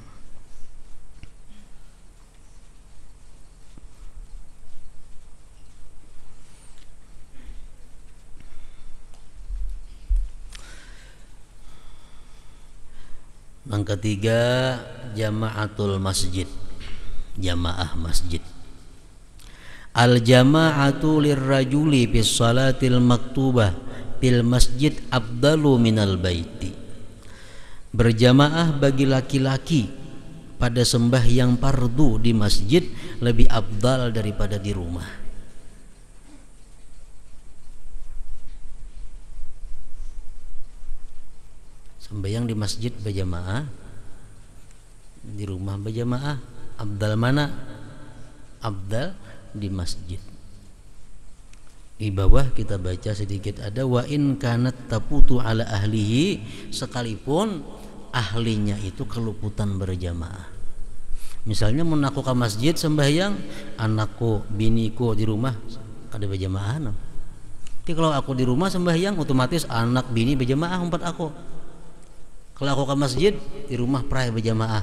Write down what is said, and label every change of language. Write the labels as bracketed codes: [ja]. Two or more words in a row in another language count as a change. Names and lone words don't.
[bjn] Yang ketiga, [ar] جماعة المسجد, [bjn] jamaah masjid. [ar] الجماعة للرجل بالصلاة المكتوبة في المسجد أفضل من البيت. [bjn] Berjamaah bagi laki-laki pada sembahyang fardu di masjid lebih afdal daripada di rumah. Sembahyang di masjid berjamaah, di rumah berjamaah, afdal mana? Afdal di masjid. Di bawah kita baca sedikit ada [ar] وإن كانت تفوت على أهله, [bjn] sekalipun ahlinya itu keluputan berjamaah. Misalnya mau aku ke masjid sembahyang, anakku, biniku di rumah kada berjamaah. Tapi kalau aku di rumah sembahyang, otomatis anak bini berjamaah umpat aku. Kalau aku ke masjid, di rumah pray berjamaah.